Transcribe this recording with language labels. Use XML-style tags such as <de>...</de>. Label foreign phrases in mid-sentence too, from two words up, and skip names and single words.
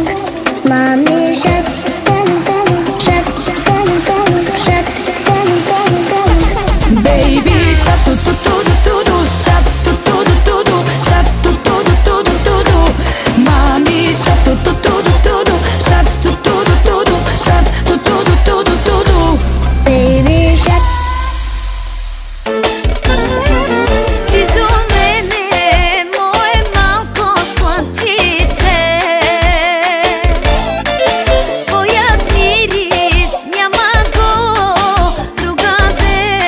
<en>Mami shark, tadu-tadu, shark, tadu-tadu, shark, tadu-tadu-tadu. Baby shark, ту-ту-ду-ту-ду, shark, ту-ту-ду-ту-ду, shark, ту-ту-ду-ту-ду-ту-ду. Мами shark, ту-ту-ду-ту-ду, shark, ту-ту-ду-ту-ду, shark, ту-ту-ду-ту-ду-ту-ду. Baby shark.</en> <bg>Спиш до мене, мое малко слънчице. Твоят мирис няма го другаде.</bg>